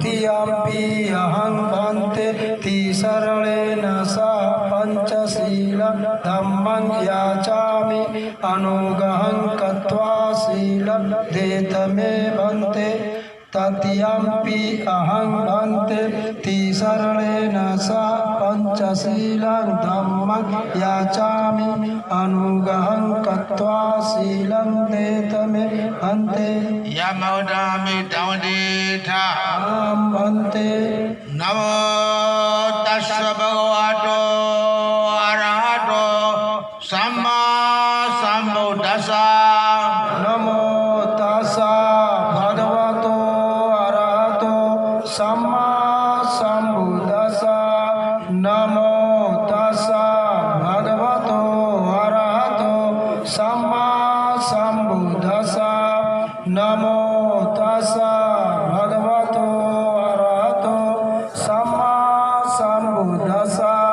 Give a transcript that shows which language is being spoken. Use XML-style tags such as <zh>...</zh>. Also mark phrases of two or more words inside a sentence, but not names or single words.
<pi>द्वितीयम्पि अहं भन्ते तिसरणेन सह पंचशीलं धम्मं याचामि अनुग्रहं कृत्वा शीलं देतमे भन्ते तत्यंपि अहं भन्ते तिसरणेन सा पंचशीलं धम्मं याचामि अनुग्रहं कृत्वा शीलं देतमे भन्ते Yamodami Dhammadita अहं भन्ते Namo Tassa Bhagavato Arahato Samma Sambuddhassa नमो तस्सा भगवतो अरहतो सम्मा सम्बुद्धस्सा नमो तस्सा भगवतो अरहतो सम्मा सम्बुद्धस्सा नमो तस्सा भगवतो अरहतो सम्मा सम्बुद्धस्सा</pi>